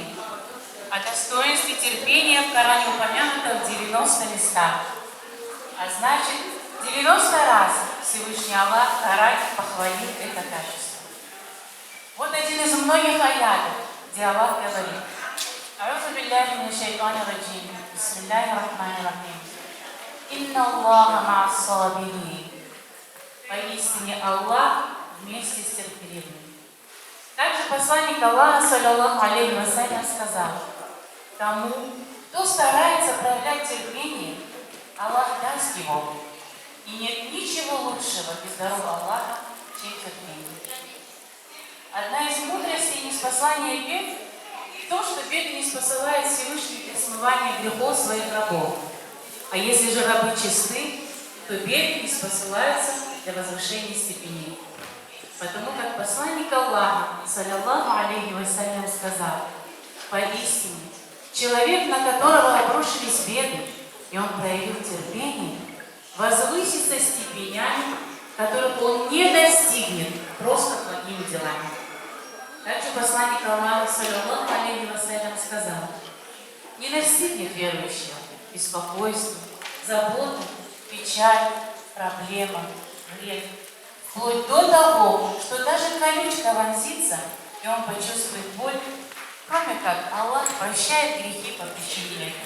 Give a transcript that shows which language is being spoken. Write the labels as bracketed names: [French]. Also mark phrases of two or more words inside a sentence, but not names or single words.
[Russian] О достоинстве терпения в Коране упомянуто в 90 местах. А значит, 90 раз Всевышний Аллах в Коране похвалил это качество. Вот один из многих аятов, где Аллах говорит: [Arabic] «أعوذ بالله من الشيطان الرجيم. بسم الله الرحمن الرحيم إن الله مع الصابرين». [Russian] Поистине Аллах вместе с терпеливыми. Также посланник Аллаха, [Arabic] صلى الله عليه وسلم, [Russian] сказал: тому, кто старается проявлять терпение, Аллах даст его. И нет ничего лучшего без даров Аллаха, чем терпение. Одна из мудростей ниспослания бед в том, что беды не спосылает Всевышний для смывания грехов своих рабов. А если же рабы чисты, то беды не спосылаются для возвышения степеней. Потому как посланник Аллаха, [Arabic] صلى الله عليه وسلم, [Russian] сказал: поистине, человек, на которого обрушились беды, и он проявил терпение, возвысится степенями, которых он не достигнет просто благими делами. Также посланник Аллаха, [Arabic] صلى الله عليه وسلم, [Russian] сказал: не настигнет верующего беспокойство, забота, печаль, проблема, вред, вплоть до того, что даже колючка вонзится, и он почувствует боль, кроме как Аллах прощает грехи по причине этого.